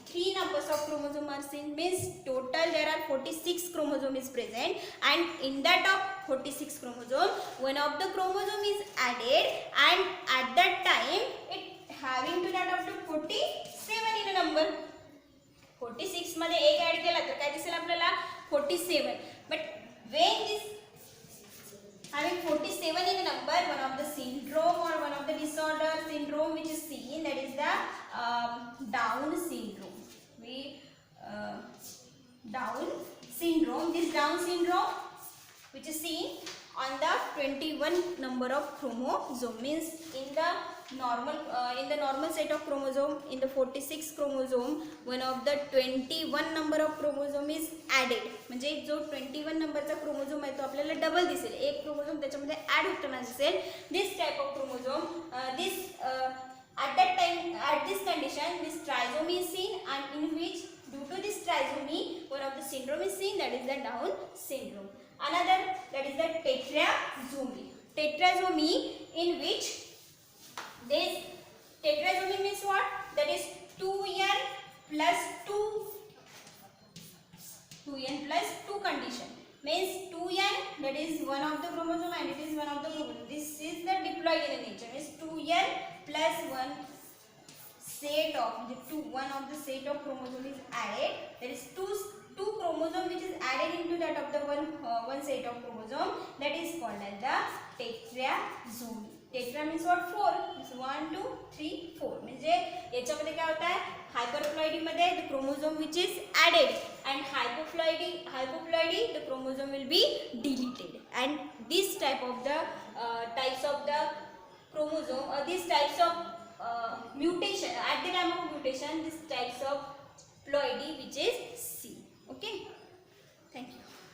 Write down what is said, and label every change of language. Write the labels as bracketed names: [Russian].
[English] 3 numbers of chromosome are seen, means total there are 46 chromosome is present, and in that of 46 chromosome, one of the chromosome is added, and at that time it having to that of the 47 in a number. [Marathi] 46 मध्ये एक add केला तर काय दिसेल आपल्याला? 47. [English] But when this having 47 in a number, one of the syndrome or one of the disorder syndrome which is seen, that is the Down syndrome. Down syndrome. This Down syndrome which is seen on the 21 number of chromosome, means in the normal set of chromosome, in the 46 chromosome, one of the 21 number of chromosome is added. [Marathi] म्हणजे जो 21 नंबरचा chromosome आहे तो आपल्याला double दिसेल, एक chromosome त्याच्यामध्ये add होताना दिसेल. [English] This type of chromosome, at that time, at this condition, this trisomy is seen, and in which due to this trisomy one of the syndrome is seen, that is the Down syndrome. Another, that is the tetrazomy, in which this tetrazomy means what? That is 2n plus 2 condition, means 2n, that is one of the chromosome and it is one of the chromosome. This is the diploid in the nature, means 2n plus one of the set of chromosome is added, that is two chromosome which is added into that of the one set of chromosome, that is called as the tetrazomy. Tetra means what 4, 1 2 3 4, [Marathi] म्हणजे याच्यामध्ये काय होत आहे, [English] Hyperploidy मध्ये the chromosome which is added and hypoploidy the chromosome will be deleted and this type of the types of the chromosome or these types of mutation at the time of mutation, these types of ploidy which is C. Okay, thank you.